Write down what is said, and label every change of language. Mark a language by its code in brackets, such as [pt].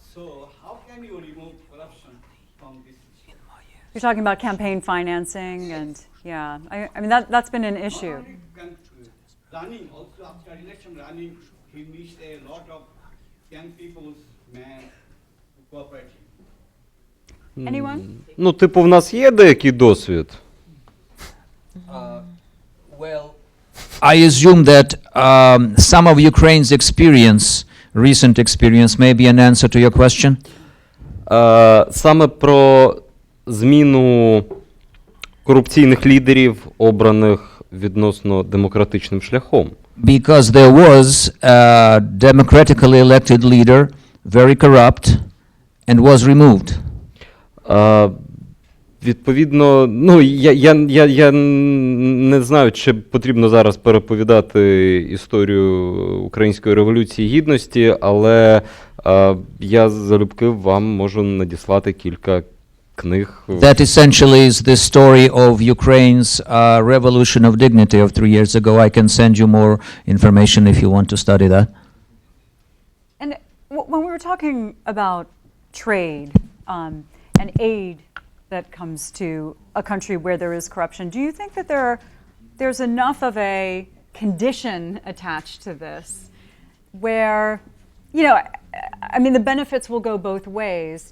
[en] So how can you remove corruption from this system? You're talking about campaign financing, and yeah, I mean that's been an issue. Running also after election running, he missed a lot of young people's man cooperating. Anyone? [uk] Ну, типу, в нас є деякий досвід. [en] Well, I assume that some of Ukraine's experience, recent experience, may be an answer to your question. [uk] Саме про зміну корупційних лідерів, обраних відносно демократичним шляхом. [en] Because there was a democratically elected leader, very corrupt, and was removed. [uk] Відповідно, ну, я не знаю, чи потрібно зараз переповідати історію Української революції Гідності, але я залюбки вам можу надіслати кілька книг. [en] That essentially is the story of Ukraine's revolution of dignity of 3 years ago. I can send you more information if you want to study that. And when we were talking about trade and aid that comes to a country where there is corruption, do you think that there's enough of a condition attached to this where, you know, I mean, the benefits will go both ways.